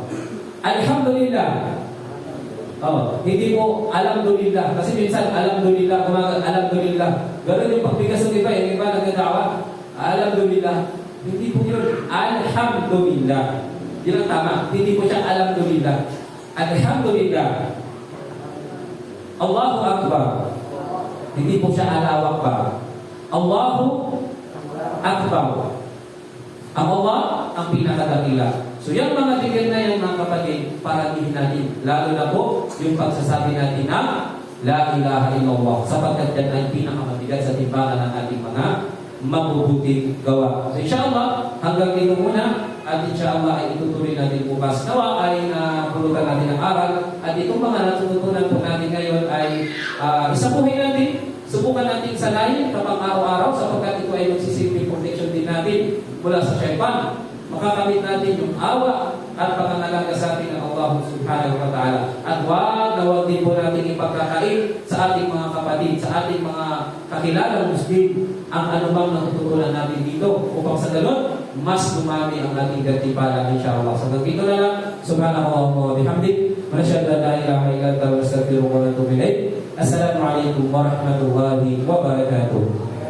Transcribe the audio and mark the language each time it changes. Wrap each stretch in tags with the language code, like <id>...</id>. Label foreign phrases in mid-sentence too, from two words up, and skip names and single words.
<tl>Alhamdulillah. Hindi mo alhamdulillah. Kasi minsan, alhamdulillah, alhamdulillah. Ganun yung pagbigas ng iba, yung iba nagdadawa. Alhamdulillah. Hindi po yun. Alhamdulillah. Yun ang tama. Hindi po siya alhamdulillah. Alhamdulillah.</tl> <ar>الله أكبر.</ar> <tl>Hindi po siya alawak pa.</tl> <ar>الله أكبر.</ar> <tl>Ang Allah, ang pinakadakila. So yung mga tigil na yan, mga kapatid, parating natin. Lalo na po, yung pagsasabi natin na</tl> <ar>لا إله إلا الله.</ar> <tl>Sapagkat yan ay pinakamatigas sa timbangan ng ating mga mabubuting gawa. So inshallah, hanggang dito muna. At inshallah ay itutuloy natin bukas. Nawa ay pulutan natin ang aral. At itong mga natutunan po natin ngayon ay isabuhin natin. Subukan natin sanayin kapag araw-araw sapagkat ito ay magsisilbing protection din natin mula sa syaitan. Makakamit natin yung awa at pangangalaga sa atin ng</tl> <ar>الله سبحانه وتعالى.</ar> <tl>At huwag din po natin ipagkakait sa ating mga kapatid, sa ating mga kakilalang Muslim ang anumang natutunan natin dito upang sa ganun, mas dumami ang ating gantimpala insyaAllah. So dito na lang,</tl> <ar>سبحان الله وبحمدك، ونشهد أن لا إله إلا أنت ونستغفرك ونتوب إليك. السلام عليكم ورحمة الله وبركاته.</ar>